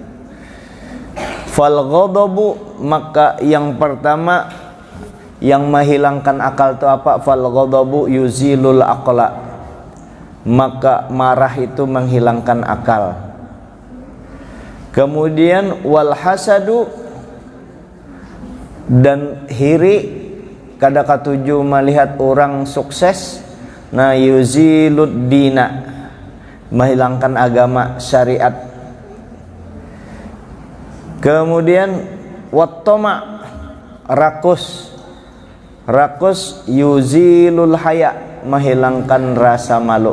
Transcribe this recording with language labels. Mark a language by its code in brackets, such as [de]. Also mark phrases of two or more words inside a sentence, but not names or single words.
[ar] فالغضب, [id] maka yang pertama yang menghilangkan akal itu apa? [ar] فالغضب يزيل العقل, [id] maka marah itu menghilangkan akal. [bjn] Kemudian [ar] والحسد, [bjn] dan hiri, kada katuju melihat orang sukses. [id] Nah [ar] يزيل الدين, [id] menghilangkan agama syariat. Kemudian wattama, rakus, rakus [ar] يزيل الحياء, [id] menghilangkan rasa malu.